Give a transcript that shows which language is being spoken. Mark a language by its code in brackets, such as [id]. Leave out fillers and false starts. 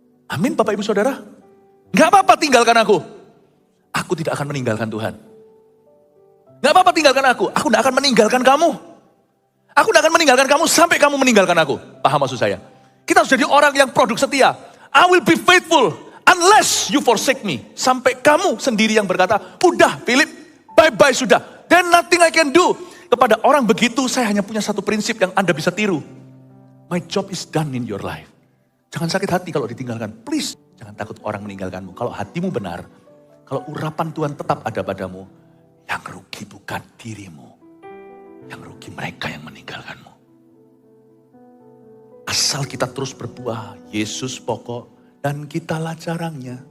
[id] Amin Bapak Ibu Saudara. Gak apa-apa tinggalkan aku. Aku tidak akan meninggalkan Tuhan. Gak apa-apa tinggalkan aku. Aku tidak akan meninggalkan kamu. Aku tidak akan meninggalkan kamu sampai kamu meninggalkan aku. Paham maksud saya? Kita harus jadi orang yang produk setia. [en] I will be faithful unless you forsake me. [id] Sampai kamu sendiri yang berkata, udah Philip, bye-bye sudah. [en] Then nothing I can do. [id] Kepada orang begitu saya hanya punya satu prinsip yang Anda bisa tiru. [en] My job is done in your life. [id] Jangan sakit hati kalau ditinggalkan. Please, jangan takut orang meninggalkanmu. Kalau hatimu benar, kalau urapan Tuhan tetap ada padamu, yang rugi bukan dirimu. Yang rugi mereka yang meninggalkanmu. Asal kita terus berbuah, Yesus pokok dan kitalah carangnya.